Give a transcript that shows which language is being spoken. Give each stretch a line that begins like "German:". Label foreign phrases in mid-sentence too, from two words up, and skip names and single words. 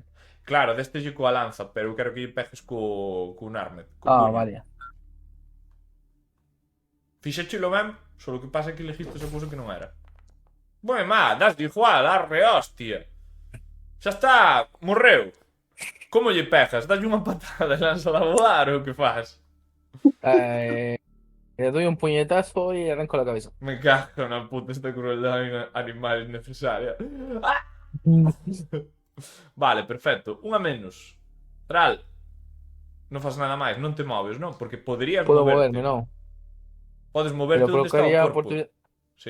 Galician: Claro, deste lle coa lanza, pero eu quero que lle pegues cun arme. Vale. Fixéchelo ben, só que pasa que elegiste esa cousa que non era. Má, das de igual, arre, hostia. Xa está, morreu. Como lle pegas? Dalle unha patada e lanza a voar ou que faz?
Spanish: Le doy un puñetazo y arranco la cabeza.
Galician: Me cago na puta, esta crueldade animal innecesaria. ¡Ah! Vale, perfecto. Unha menos. Thrall, non faz nada máis, non te moves, non? Porque poderías
Spanish: Puedo
Galician: moverte.
Spanish: moverme, no.
Galician: Podes moverte Pero onde está o corpo. Sí.